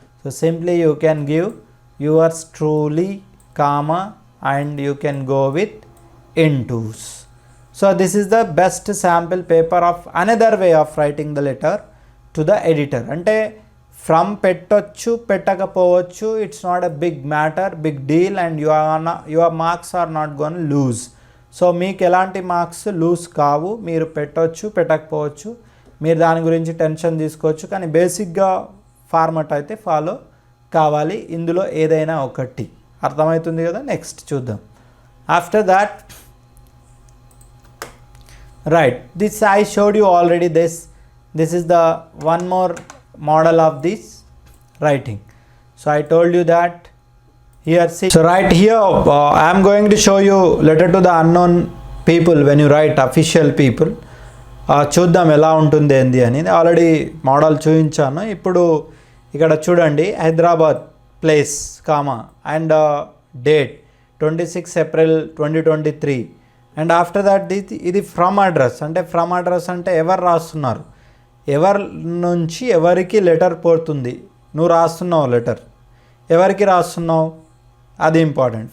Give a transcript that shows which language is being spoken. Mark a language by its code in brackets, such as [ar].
[en] So simply you can give yours truly, comma, and you can go with intos. So this is the best sample paper of another way of writing the letter to the editor. [te] Ante [en] from [te] పెట్టొచ్చు పెట్టకపోవచ్చు, [en] it's not a big matter, big deal, and your marks are not going to lose. [te] So మీకు ఎలాంటి marks loose కావు, మీరు పెట్టొచ్చు పెట్టకపోవచ్చు, మీరు దాని గురించి tension తీసుకోవచ్చు, కానీ బేసిక్గా ఫార్మాట్ అయితే ఫాలో కావాలి, ఇందులో ఏదైనా ఒకటి. అర్థమవుతుంది కదా? నెక్స్ట్ చూద్దాం. [en] After that right, this I showed you already. This is the one more model of this writing. So I told you that here, see, so right here I am going to show you letter to the unknown people when you write official people. [te] చూద్దాం ఎలా ఉంటుంది ఏంది అని. Already model చూపించాను. ఇప్పుడు ఇక్కడ చూడండి, [en] Hyderabad place comma and date 26 April 2023. And after that [te] ఇది ఫ్రమ్ అడ్రస్. అంటే ఫ్రమ్ అడ్రస్ అంటే ఎవరు రాస్తున్నారు, ఎవరి నుంచి ఎవరికి లెటర్ పోతుంది, నువ్వు రాస్తున్నావు లెటర్, ఎవరికి రాస్తున్నావు అది ఇంపార్టెంట్.